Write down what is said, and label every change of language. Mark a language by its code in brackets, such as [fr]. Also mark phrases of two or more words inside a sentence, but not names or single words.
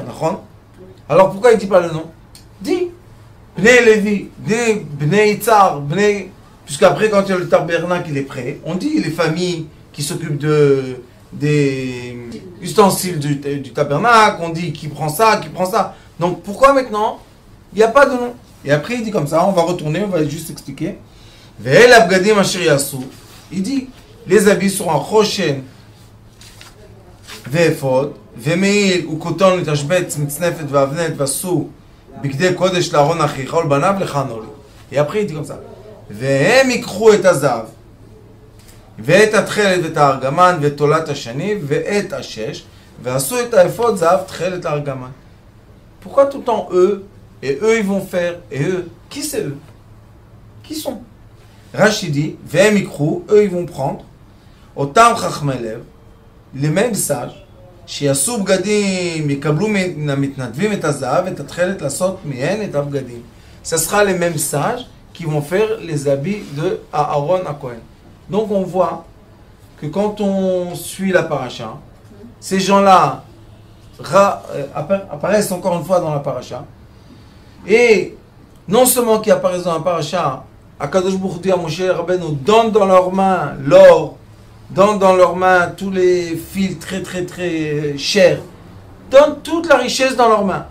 [fr] Alors pourquoi il ne dit pas le nom? Dis Bnei Levi, Bnei Itzar, puisqu'après quand le tabernacle il est prêt, on dit les familles qui s'occupent des ustensiles du tabernacle, on dit qui prend ça, qui prend ça. Donc pourquoi maintenant il n'y a pas de nom? Et après il dit comme ça, on va retourner, on va juste expliquer. Il dit, les habits seront en [he] חושן ואפוד ומעיל וכתונת תשבץ מצנפת ואבנט ועשו בגדי קודש לאהרן אחיך ולבניו לכהנו לי. [fr] Et après il dit comme ça. [he] והם יקחו את הזהב, ואת התכלת ואת הארגמן ואת תולעת השני ואת השש ועשו את האפוד זהב תכלת הארגמן. [fr] Pourquoi tout le temps eux? Et eux, ils vont faire. Et eux, qui c'est eux? Qui sont? Rashi dit, [he] והם יקחו, [fr] eux, ils vont prendre. [he] אותם חכמי לב, [fr] les mêmes sages. [he] שיעשו בגדים יקבלו מתנדבים את הזהב את התכלת לעשות מהן את הבגדים. [fr] Ce sera les mêmes sages qui vont faire les habits de Aaron HaKohen. Donc on voit que quand on suit la paracha, ces gens-là apparaissent encore une fois dans la paracha. Et non seulement qu'ils apparaissent dans la paracha, Akadosh Baruch Hu dit à Moshe Rabbeinu, donne dans leurs mains l'or, donne dans leurs mains tous les fils très très très chers, donne toute la richesse dans leurs mains.